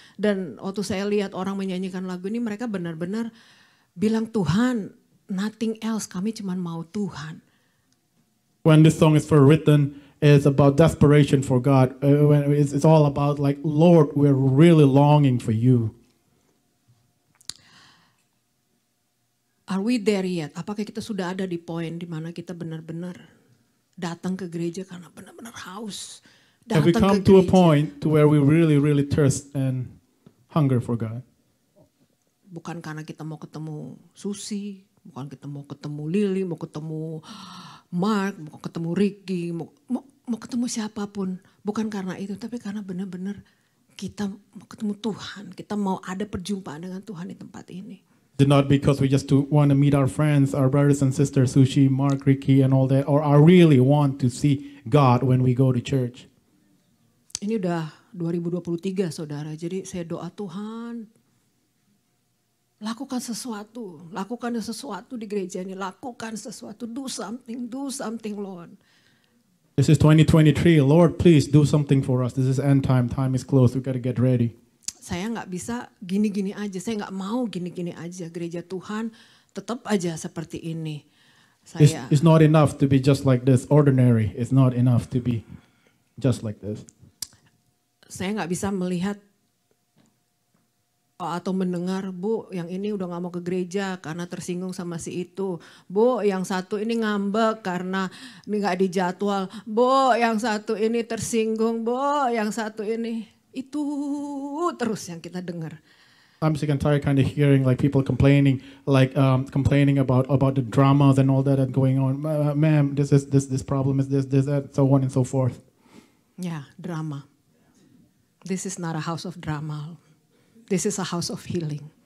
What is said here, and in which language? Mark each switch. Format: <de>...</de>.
<id>Dan waktu saya lihat orang menyanyikan lagu ini, mereka benar-benar bilang, Tuhan,</id> <en>nothing else,</en> <id>kami cuma mau Tuhan.</id> <en>When this song is written, it's about desperation for God. When it's all about like, Lord, we're really longing for you. Are we there yet?</en> <id>Apakah kita sudah ada di poin di mana kita benar-benar datang ke gereja karena benar-benar haus?</id> <en>Have we come to a point to where we really, really thirst and hunger for God?</en> <id>Bukan karena kita mau ketemu Susi, bukan kita mau ketemu Lily, mau ketemu Mark, mau ketemu Ricky, mau ketemu siapapun. Bukan karena itu, tapi karena benar-benar kita mau ketemu Tuhan. Kita mau ada perjumpaan dengan Tuhan di tempat ini.</id> <en>It's not because we just want to meet our friends, our brothers and sisters, Sushi, Mark, Ricky, and all that, or I really want to see God when we go to church.</en> <id>Ini udah 2023, saudara. Jadi saya doa, Tuhan, lakukan sesuatu di gereja ini, lakukan sesuatu,</id> <en>do something, Lord. This is 2023. Lord, please do something for us. This is end time. Time is close. We got to get ready.</en> <id>Saya nggak bisa gini-gini aja, saya nggak mau gini-gini aja. Gereja Tuhan tetap aja seperti ini.</id> <en>It's not enough to be just like this, ordinary. It's not enough to be just like this.</en> <id>Saya nggak bisa melihat atau mendengar, Bu, yang ini udah nggak mau ke gereja karena tersinggung sama si itu. Bu, yang satu ini ngambek karena ini nggak dijadwal. Bu, yang satu ini tersinggung. Bu, yang satu ini. Itu terus yang kita dengar.</id> <en>I'm sick and tired kind of hearing like people complaining, like complaining about the dramas and all that going on. Ma'am, this problem is this, that, so on and so forth.</en> <id>Ya, drama.</id> <en>This is not a house of drama. This is a house of healing.</en>